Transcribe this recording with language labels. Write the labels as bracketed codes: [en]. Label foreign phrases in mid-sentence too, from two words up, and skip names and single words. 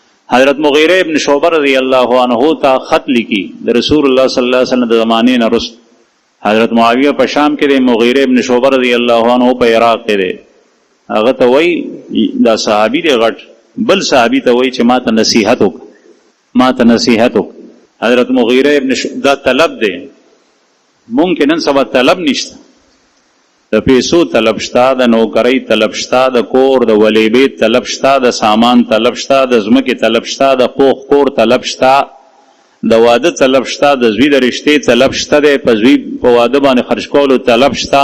[ps] حضرت مغیرہ ابن شعبہ [ar] رضی اللہ عنہ [ps] تا خط لکی رسول اللہ [ar] صلی اللہ علیہ وسلم [ps] د زمانے نه رست حضرت معاویہ په شام کې دی، مغیرہ ابن شعبہ [ar] رضی اللہ عنہ [ps] په عراق کې دی. هغه ته وای دا صحابي دی غټ، بل صحابي ته وای چې ما ته نصیحت وک. حضرت مغیرہ ابن دا طلب دی، ممکن نن سبا طلب نشته، د پیسو طلب شته، د نوکرۍ طلب شته، د کور د ولیبې طلب شته، د سامان طلب شته، د ځمکې طلب شته، د پوخ کور طلب شته، د واده طلب شته، د زوی د رشتې طلب شته دی، په زوی په واده باندې خرج کولو طلب شته.